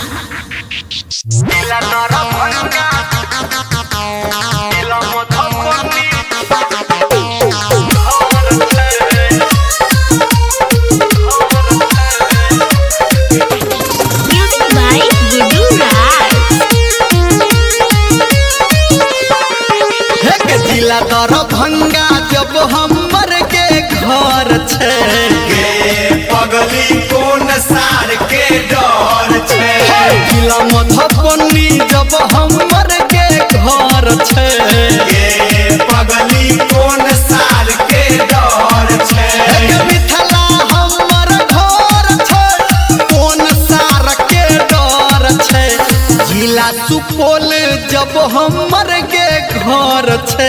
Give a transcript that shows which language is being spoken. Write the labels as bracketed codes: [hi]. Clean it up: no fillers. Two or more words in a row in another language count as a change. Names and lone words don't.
[en] Music by Gudu Raj. [mai] हे के जिला दरभंगा जब हमर के घर छे गे पगली कोन सार के डर छे जिला मधुबनी जब हमर के घर छे गे पगली कोन सार के डर छे हे मिथिला हमर घर छे कोन सार के डर छे जिला सुपौल जब हमर के घर छे